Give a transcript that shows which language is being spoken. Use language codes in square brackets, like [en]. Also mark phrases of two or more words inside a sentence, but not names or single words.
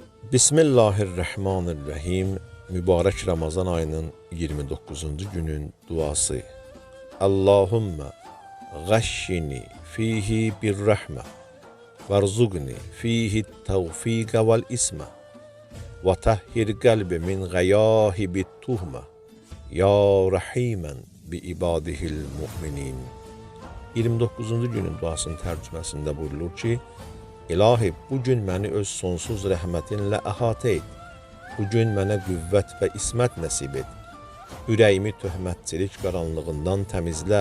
[az] Bismillahirrahmanirrahim. Mübarek Ramazan ayının 29. günün duası. [ar] اللهم غشني فيه بالرحمة وارزقني فيه التوفيق والعصمة وطهر قلبي من غياهب التهمة يا رحيما بعباده المؤمنين. 29. [az] günün duasının tərcüməsində buyurulur ki, İlahi, bu gün məni öz sonsuz rəhmətinlə əhatə et. Bu gün mənə qüvvət və ismət nəsib et. Ürəyimi töhmətçilik qaranlığından təmizlə.